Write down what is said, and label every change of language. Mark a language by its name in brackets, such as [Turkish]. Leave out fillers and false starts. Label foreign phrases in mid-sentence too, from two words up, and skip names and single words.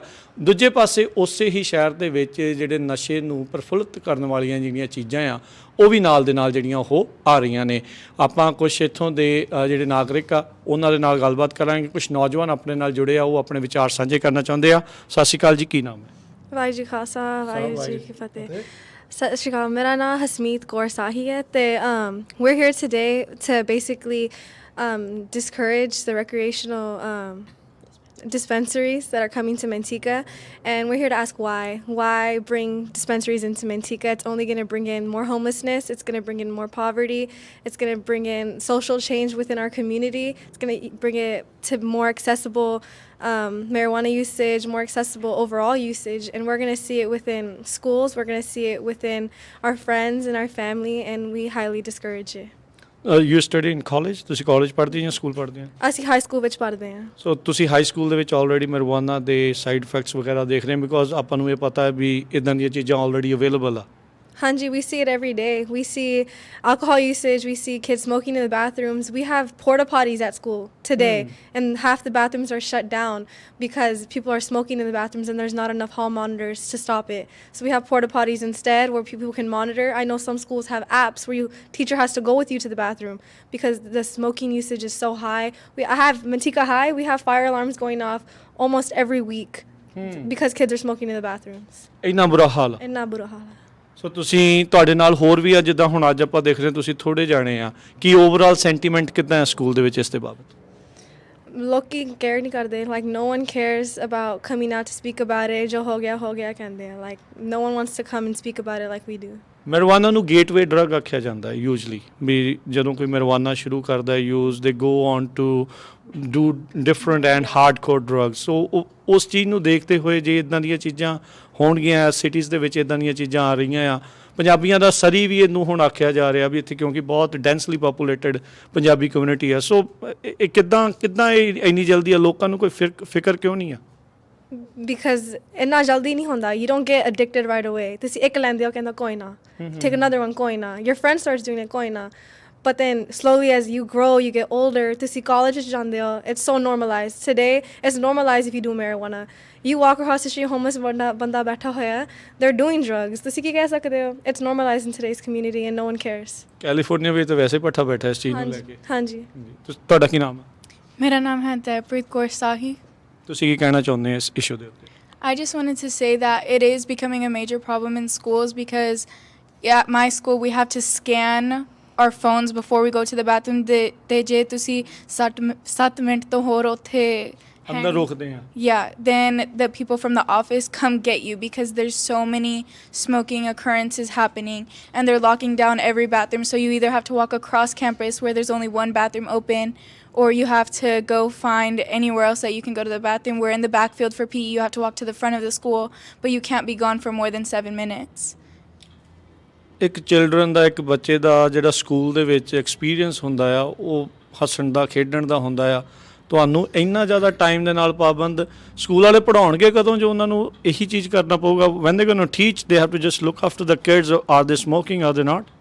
[Punjabi] ਦੂਜੇ ਪਾਸੇ ਉਸੇ ਹੀ ਸ਼ਹਿਰ ਦੇ ਵਿੱਚ ਜਿਹੜੇ ਨਸ਼ੇ ਨੂੰ ਪ੍ਰਫੁੱਲਤ ਕਰਨ ਵਾਲੀਆਂ ਜਿਹੜੀਆਂ ਚੀਜ਼ਾਂ ਆ ਉਹ ਵੀ ਨਾਲ ਦੇ ਨਾਲ ਜਿਹੜੀਆਂ ਉਹ ਆ ਰਹੀਆਂ ਨੇ। ਆਪਾਂ ਕੁਛ ਇੱਥੋਂ ਦੇ ਜਿਹੜੇ ਨਾਗਰਿਕ ਆ ਉਹਨਾਂ ਦੇ ਨਾਲ ਗੱਲਬਾਤ ਕਰਾਂਗੇ। ਕੁਛ ਨੌਜਵਾਨ ਆਪਣੇ ਨਾਲ ਜੁੜੇ ਆ, ਉਹ ਆਪਣੇ ਵਿਚਾਰ ਸਾਂਝੇ ਕਰਨਾ ਚਾਹੁੰਦੇ ਆ। ਸਤਿ ਸ਼੍ਰੀ ਅਕਾਲ ਜੀ, ਕੀ ਨਾਮ ਹੈ? ਵਾਹਿਗੁਰੂ ਜੀ ਖਾਲਸਾ ਵਾਹਿਗੁਰੂ ਜੀ ਕੀ ਫਤਿਹ। ਸਤਿ ਸ਼੍ਰੀ ਅਕਾਲ, ਮੇਰਾ ਨਾਮ ਹਸਮੀਤ ਕੌਰ ਸਾਹੀ ਹੈ ਤੇ [English] we're here today to basically discourage the recreational dispensaries that are coming to Manteca, and we're here to ask why bring dispensaries into Manteca. It's only going to bring in more homelessness, it's going to bring in more poverty, it's going to bring in social change within our community, it's going to bring it to more accessible marijuana usage, more accessible overall usage, and we're going to see it within schools, we're going to see it within our friends and our family, and we highly discourage it। You study in college? [Punjabi] ਤੁਸੀਂ ਕਾਲਜ ਪੜ੍ਹਦੇ ਜਾਂ ਸਕੂਲ ਪੜ੍ਹਦੇ ਹੋ? ਅਸੀਂ ਹਾਈ ਸਕੂਲ ਵਿੱਚ ਪੜ੍ਹਦੇ ਹਾਂ। ਸੋ ਤੁਸੀਂ ਹਾਈ ਸਕੂਲ ਦੇ ਵਿੱਚ ਆਲਰੇਡੀ ਮੈਰੀਜੁਆਨਾ ਦੇ [English] side effects [Punjabi] ਵਗੈਰਾ ਦੇਖ ਰਹੇ ਹੋ? ਬਿਕੋਜ਼ ਆਪਾਂ ਨੂੰ ਇਹ ਪਤਾ ਹੈ ਵੀ ਇੱਦਾਂ ਦੀਆਂ ਚੀਜ਼ਾਂ ਆਲਰੇਡੀ ਅਵੇਲੇਬਲ ਆ। Hanji, [English] we see it every day. We see alcohol usage, we see kids smoking in the bathrooms. We have porta potties at school today, and half the bathrooms are shut down because people are smoking in the bathrooms and there's not enough hall monitors to stop it. So we have porta potties instead where people can monitor. I know some schools have apps where teacher has to go with you to the bathroom because the smoking usage is so high. I have Manteca High, we have fire alarms going off almost every week because kids are smoking in the bathrooms. [Punjabi] ਇੰਨਾ ਬੁਰਾ ਹਾਲ? ਇੰਨਾ ਬੁਰਾ ਹਾਲ ਹੈ। ਸੋ ਤੁਸੀਂ ਤੁਹਾਡੇ ਨਾਲ ਹੋਰ ਵੀ ਆ, ਜਿੱਦਾਂ ਹੁਣ ਅੱਜ ਆਪਾਂ ਦੇਖ ਰਹੇ ਤੁਸੀਂ ਥੋੜ੍ਹੇ ਜਾਣੇ ਆ, ਕੀ [English] overall sentiment [Punjabi] ਕਿੱਦਾਂ ਹੈ ਸਕੂਲ ਦੇ ਵਿੱਚ ਇਸ ਦੇ ਬਾਬਤ? ਲੋਕੀ ਕੇਅਰ ਨਹੀਂ ਕਰਦੇ [English] ਲਾਈਕ no one cares about coming out to speak about it [Punjabi] ਜੋ ਹੋ ਗਿਆ ਕਹਿੰਦੇ ਆ [English] like no one wants to come and speak about it like we do। [Punjabi] ਮੈਰੀਜੁਆਨਾ ਨੂੰ [English] gateway drug [Punjabi] ਆਖਿਆ ਜਾਂਦਾ ਹੈ ਯੂਜਲੀ, ਵੀ ਜਦੋਂ ਕੋਈ ਮੈਰੀਜੁਆਨਾ ਸ਼ੁਰੂ ਕਰਦਾ ਹੈ ਯੂਜ਼, [English] they go on to do different and hardcore drugs. [Punjabi] ਸੋ ਉਸ ਚੀਜ਼ ਨੂੰ ਦੇਖਦੇ ਹੋਏ ਜੇ ਇੱਦਾਂ ਦੀਆਂ ਚੀਜ਼ਾਂ ਹੋਣਗੀਆਂ ਸਿਟੀਜ਼ ਦੇ ਵਿੱਚ, ਇੱਦਾਂ ਦੀਆਂ ਚੀਜ਼ਾਂ ਆ ਰਹੀਆਂ ਆ, ਪੰਜਾਬੀਆਂ ਦਾ ਸਰੀ ਵੀ ਇਹਨੂੰ ਹੁਣ ਆਖਿਆ ਜਾ ਰਿਹਾ ਵੀ ਇੱਥੇ ਕਿਉਂਕਿ ਬਹੁਤ [English] densely populated [Punjabi] ਪੰਜਾਬੀ ਕਮਿਊਨਿਟੀ ਆ। ਸੋ ਇਹ ਕਿੱਦਾਂ ਇਹ ਇੰਨੀ ਜਲਦੀ ਆ, ਲੋਕਾਂ ਨੂੰ ਕੋਈ ਫਿਕਰ ਕਿਉਂ ਨਹੀਂ ਆ? because ਇੰਨਾ ਜਲਦੀ ਨਹੀਂ ਹੁੰਦਾ। [English] you don't get addicted right away। [Punjabi] ਤੁਸੀਂ ਇੱਕ ਲੈਂਦੇ ਹੋ ਕਹਿੰਦਾ ਕੋਈ ਨਾ [English] take another one [Punjabi] ਕੋਈ ਨਾ [English] your friend starts doing it [Punjabi] ਕੋਈ ਨਾ। [English] But then slowly as you grow, you get older, [Punjabi] ਤੁਸੀਂ college 'ਚ ਜਾਂਦੇ ਹੋ, [English] it's so normalized today, it's normalized if you do marijuana। you walk across the street, homeless [Punjabi] ਬੰਦਾ ਬੈਠਾ ਹੋਇਆ, [English] they're doing drugs। [Punjabi] ਤੁਸੀਂ ਕੀ ਕਹਿ ਸਕਦੇ ਹੋ? [English] it's normalized in today's community and no one cares। [Punjabi] ਕੈਲੀਫੋਰਨੀਆ ਵਿੱਚ ਤਾਂ ਵੈਸੇ ਪੱਠਾ ਬੈਠਾ ਇਸ ਚੀਜ਼ ਨੂੰ ਲੈ ਕੇ। ਹਾਂਜੀ। ਤੁਹਾਡਾ ਕੀ ਨਾਮ ਹੈ? ਮੇਰਾ ਨਾਮ ਹੈ ਤੈਪ੍ਰੀਤ ਕੌਰ ਸਾਹੀ। ਤੁਸੀਂ ਕੀ ਕਹਿਣਾ ਚਾਹੁੰਦੇ ਹੋ ਇਸ ਇਸ਼ੂ ਦੇ ਉੱਤੇ? [English] I just wanted to say that it is becoming a major problem in schools because at my school we have to scan our phones before we go to the bathroom. [Punjabi] ਤੇ ਜੇ ਤੁਸੀਂ 7 ਮਿੰਟ ਤੋਂ ਹੋਰ ਉੱਥੇ ਅੰਦਰ ਰੋਕਦੇ ਆ। [English] Yeah, then the people from the office come get you because there's so many smoking occurrences happening and they're locking down every bathroom. So you either have to walk across campus where there's only one bathroom open, or you have to go find anywhere else that you can go to the bathroom. Where in the backfield for PE, you have to walk to the front of the school, but you can't be gone for more than 7 minutes. [Punjabi] ਇੱਕ ਚਿਲਡਰਨ ਦਾ, ਇੱਕ ਬੱਚੇ ਦਾ ਜਿਹੜਾ ਸਕੂਲ ਦੇ ਵਿੱਚ ਐਕਸਪੀਰੀਅੰਸ ਹੁੰਦਾ ਆ, ਉਹ ਹੱਸਣ ਦਾ, ਖੇਡਣ ਦਾ ਹੁੰਦਾ ਆ। ਤੁਹਾਨੂੰ ਇੰਨਾ ਜ਼ਿਆਦਾ ਟਾਈਮ ਦੇ ਨਾਲ ਪਾਬੰਦ ਸਕੂਲ ਵਾਲੇ ਪੜ੍ਹਾਉਣਗੇ ਕਦੋਂ ਜੋ ਉਹਨਾਂ ਨੂੰ ਇਹੀ ਚੀਜ਼ ਕਰਨਾ ਪਊਗਾ? [English] When they going to teach they have to just look after the kids, are they smoking, are they not?